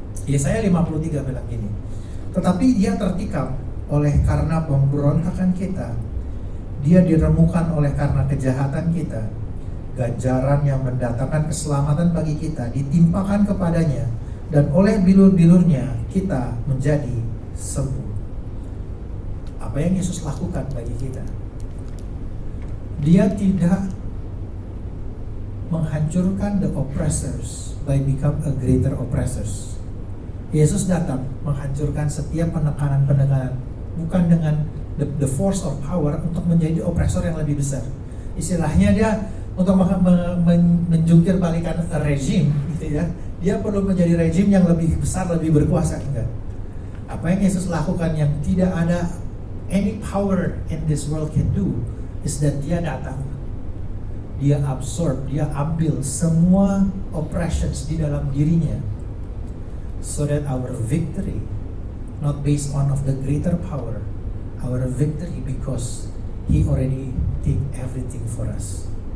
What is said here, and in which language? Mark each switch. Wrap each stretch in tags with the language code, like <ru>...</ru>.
<id>Yesaya 53 bilang gini, tetapi Dia tertikam oleh karena pemberontakan kita, Dia diremukkan oleh karena kejahatan kita. Ganjaran yang mendatangkan keselamatan bagi kita ditimpakan kepadanya, dan oleh bilur-bilurnya kita menjadi sembuh. Apa yang Yesus lakukan bagi kita? Dia tidak menghancurkan</id> <en>the oppressors by become a greater oppressors.</en> <id>Yesus datang menghancurkan setiap penekanan-penekanan, bukan dengan</id> <en>the force of power</en> <id>untuk menjadi oppressor yang lebih besar. Istilahnya dia untuk menjungkir balikan rezim, gitu ya. Dia perlu menjadi rezim yang lebih besar, lebih berkuasa, enggak. Apa yang Yesus lakukan yang tidak ada</id> <en>any power in this world can do is that</en> <id>Dia datang, Dia</id> <en>absorb,</en> <id>Dia ambil semua</id> <en>oppressions</en> <id>di dalam dirinya,</id> <en>so that our victory not based on of the greater power, our victory because He already did everything for us.</en>